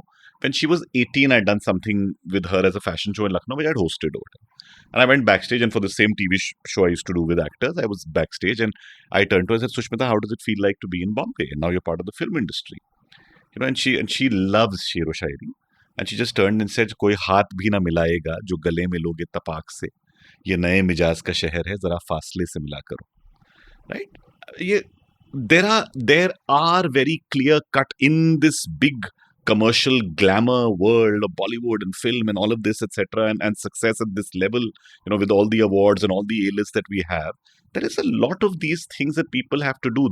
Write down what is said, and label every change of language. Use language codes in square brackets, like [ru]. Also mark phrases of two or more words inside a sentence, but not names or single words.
[en] When she was 18, I'd done something with her as a fashion show in Lucknow, which I'd hosted over there. And I went backstage, and for the same TV show I used to do with actors, I was backstage, and I turned to her and said, Sushmita, how does it feel like to be in Bombay? And now you're part of the film industry. And she loves [ur] شعر و شاعری. [en] And she just turned and said, [ur] کوئی ہاتھ بھی نہ ملائے گا، جو گلے میں لوگے تپاک سے. یہ نئے مزاج کا شہر ہے، ذرا فاصلے سے ملا کرو. [en] Right? There are very clear cut in this big commercial glamour world of Bollywood and film and all of this, etc., and success at this level, with all the awards and all the A-lists that we have, there is a lot of these things that people have to do.